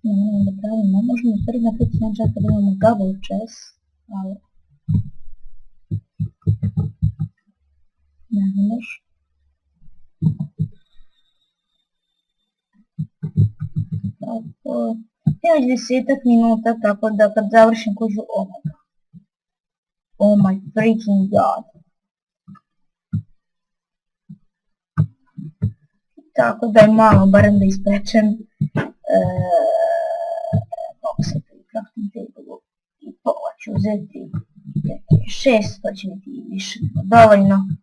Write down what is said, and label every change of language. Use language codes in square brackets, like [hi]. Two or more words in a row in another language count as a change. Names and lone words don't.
[sr] da pravimo, možemo u stvari napraviti jedan čas kada imamo [en] double chess, [sr] ali ne možeš. Tako, još 10 minuta, tako da kad završim kuću, [en] oh my god. Oh my freaking god. [sr] Tako da je malo, barem da ispečem. Mogu se pri [en] crafting table [sr] i pola ću uzeti 6, to će biti više dovoljno.